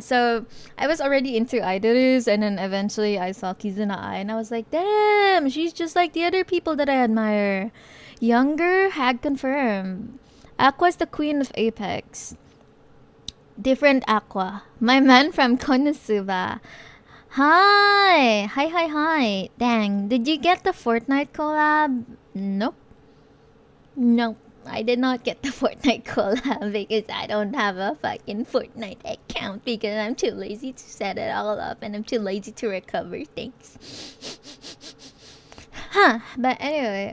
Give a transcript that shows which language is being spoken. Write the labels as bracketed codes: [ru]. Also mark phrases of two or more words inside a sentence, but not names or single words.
[en] So I was already into Idolus, and then eventually I saw Kizuna Ai, and I was like, damn, she's just like the other people that I admire. Younger, hag confirmed. Aqua's the queen of Apex. Different Aqua. My man from Konosuba. Hi. Dang, did you get the Fortnite collab? Nope. No, I did not get the Fortnite collab because I don't have a fucking Fortnite account because I'm too lazy to set it all up and I'm too lazy to recover things. But anyway.